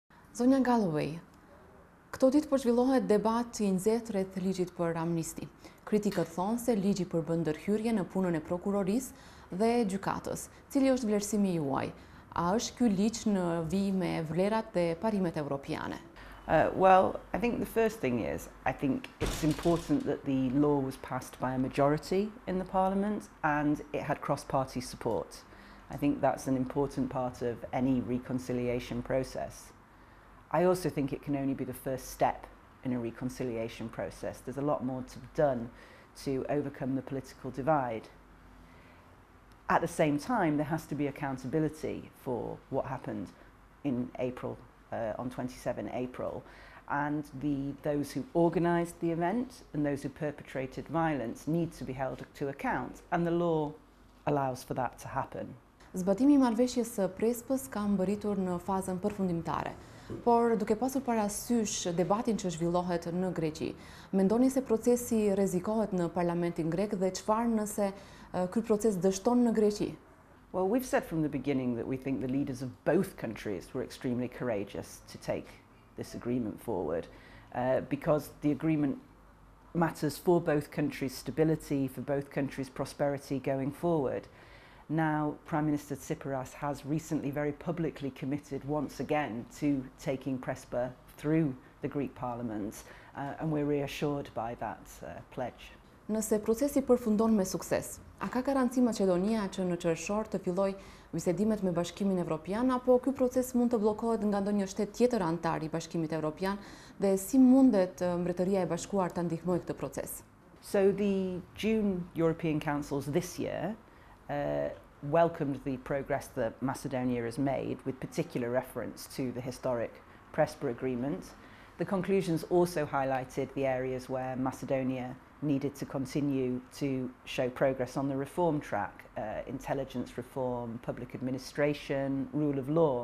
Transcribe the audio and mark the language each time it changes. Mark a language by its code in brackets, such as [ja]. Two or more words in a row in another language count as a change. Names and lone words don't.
[sq] Zonja Gallovej, këto ditë po zhvillohet debat i nxehtë rreth ligjit për amnisti. Kritikët thonë se ligji përbën ndërhyrje në punën e prokurorisë dhe gjykatës. Cili është vlerësimi juaj? A është ky ligj në vijim me vlerat dhe parimet evropiane? [en] Well, I think the first thing is, I think it's important that the law was passed by a majority in the Parliament and it had cross-party support. I think that's an important part of any reconciliation process. I also think it can only be the first step in a reconciliation process. There's a lot more to be done to overcome the political divide. At the same time, there has to be accountability for what happened in April, on 27 April, and those who organised the event and those who perpetrated violence need to be held to account, and the law allows for that to happen. [sq] Zbatimi i marrëveshjes së Prespës ka mbërritur në fazën përfundimtare, por duke pasur parasysh debatin që zhvillohet në Greqi, mendoni se procesi rrezikohet në Parlamentin grek dhe çfarë nëse ky proces dështon në Greqi? [en] Well, we've said from the beginning that we think the leaders of both countries were extremely courageous to take this agreement forward because the agreement matters for both countries' stability, for both countries' prosperity going forward. Now, Prime Minister Tsipras has recently very publicly committed once again to taking Prespa through the Greek Parliament and we're reassured by that pledge. [sq] Nëse procesi përfundon me sukses, a ka garanci Maqedonia që në qershor të fillojë bisedimet me Bashkimin Evropian apo ky proces mund të bllokohet nga ndonjë shtet tjetër antar i Bashkimit Evropian dhe si mundet Mbretëria e Bashkuar ta ndihmojë këtë proces? [en] So the June European Councils this year welcomed the progress that Macedonia has made with particular reference to the historic Prespa agreement. The conclusions also highlighted the areas where Macedonia needed to continue to show progress on the reform track, intelligence reform, public administration, rule of law.